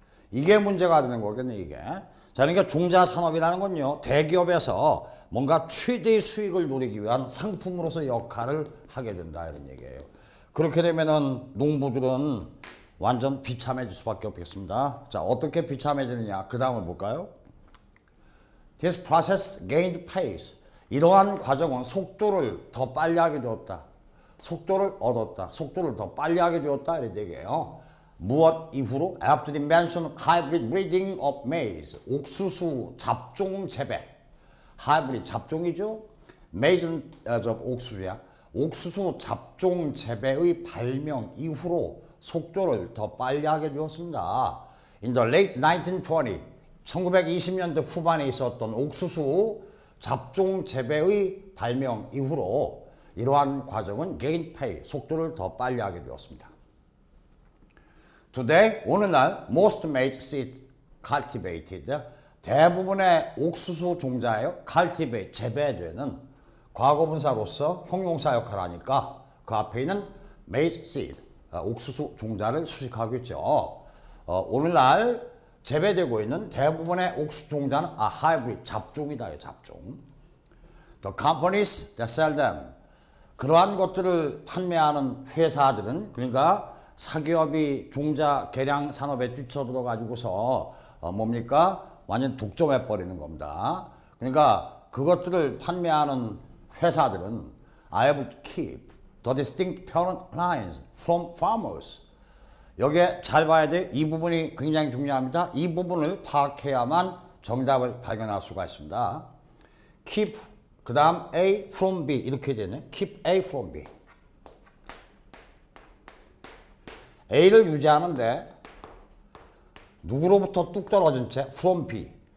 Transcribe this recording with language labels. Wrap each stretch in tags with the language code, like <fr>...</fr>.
<ko>이게 문제가 되는 거겠네 이게. 자, 그러니까 종자 산업이라는 건요. 대기업에서 뭔가 최대의 수익을 노리기 위한 상품으로서 역할을 하게 된다 이런 얘기예요. 그렇게 되면은 농부들은 완전 비참해질 수밖에 없겠습니다. 자, 어떻게 비참해지느냐? 그 다음을 볼까요?</ko> <en>This process gained pace.</en> <ko>이러한 과정은 속도를 더 빨리 하게 되었다. 속도를 얻었다. 속도를 더 빨리 하게 되었다. 이런 얘기예요. 무엇 이후로?</ko> <en>After the invention hybrid breeding of maize.</en> <ko>옥수수 잡종 재배. 하이브리드 잡종이죠. maize는 옥수수야. 옥수수 잡종 재배의 발명 이후로 속도를 더 빨리 하게 되었습니다. In the late 1920, 1920년대 후반에 있었던 옥수수 잡종 재배의 발명 이후로 이러한 과정은 gain pace, 속도를 더 빨리 하게 되었습니다. Today, 오늘날 most maize seeds,</ko> <en>cultivated.</en> <ko>대부분의 옥수수 종자예요. cultivate, 재배되는 과거분사로서 형용사 역할을 하니까 그 앞에 있는 maize seed, 옥수수 종자를 수식하고 있죠. 오늘날 재배되고 있는 대부분의 옥수수 종자는 hybrid, 잡종이다. 잡종.</ko> <en>The companies that sell them.</en> <ko>그러한 것들을 판매하는 회사들은, 그러니까 사기업이 종자 개량 산업에 뛰쳐들어 가지고서 뭡니까? 완전 독점해 버리는 겁니다. 그러니까 그것들을 판매하는 회사들은 are able to keep the distinct parent lines from farmers. 여기에 잘 봐야 돼. 이 부분이 굉장히 중요합니다. 이 부분을 파악해야만 정답을 발견할 수가 있습니다. keep, 그 다음 A from B 이렇게 되네.</ko> <en>keep A from B. A를 유지하는데 누구로부터 뚝 떨어진 채</en> <ko>from B.</ko>